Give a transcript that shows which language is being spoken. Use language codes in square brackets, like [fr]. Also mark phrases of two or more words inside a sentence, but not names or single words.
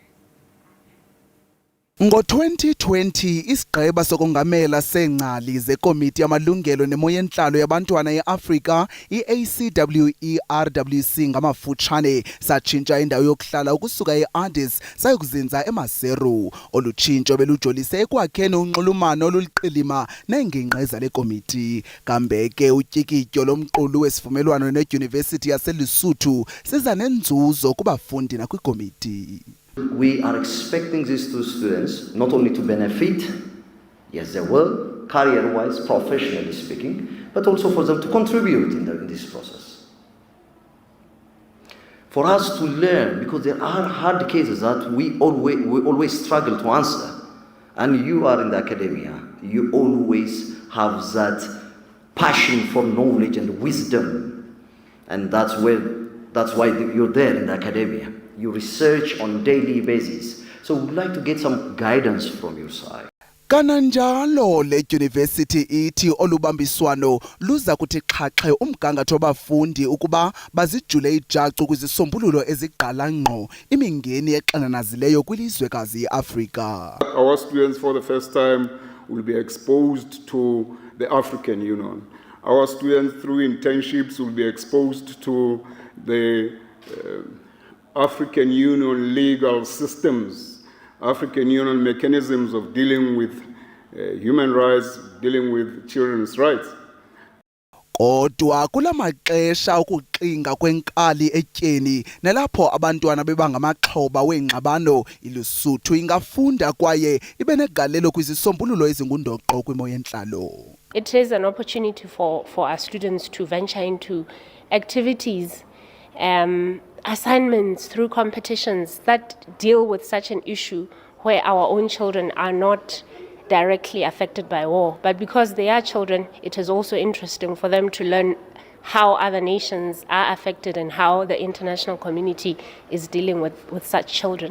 [xh] Ngo-2020 isigqeba sokongamela sengcali zekomiti yamalungelo nemo yentlalo yabantwana eAfrika i-ACWERWC ngamafutshane satshintsha indawo yokuhlala ukusuka eAddis sayokuzinza eMaseru. Olu tshintsho belujolise ekwakheni unxulumano oluliqilima neengingqi zale komiti. Kambe ke utyikityo lomqulu wesivumelwano nedyunivesithi yaseLesotho siza nenzuzo kubafundi nakwikomiti. [en] We are expecting these two students not only to benefit, yes they will, career-wise, professionally speaking, but also for them to contribute in this process. For us to learn, because there are hard cases that we always struggle to answer. And you are in the academia, you always have that passion for knowledge and wisdom. And that's why you're there in the academia. You research on daily basis. So we'd like to get some guidance from your side. [xh] Kananjalo le dyunivesithi ithi olubambiswano luza kuthi xhaxhe umgangatho wabafundi ukuba bazijule ijacu kwizisombululo ezigqala ngqo imingeni exananazileyo kwilizwekazi iAfrika. [en] Our students for the first time will be exposed to the African Union. Our students through internships will be exposed to the African Union legal systems, African Union mechanisms of dealing with human rights, dealing with children's rights. [xh] Kodwa kula maxesha ukuxinga kwenkali etyeni nalapho abantwana bebangamaxhoba weengxabano iLesotho ingafunda kwaye ibe negalelo kwizisombululo ezingundoqo kwimo yentlalo. [en] It is an opportunity for our students to venture into activities, assignments through competitions that deal with such an issue where our own children are not directly affected by war. But because they are children, it is also interesting for them to learn how other nations are affected and how the international community is dealing with such children.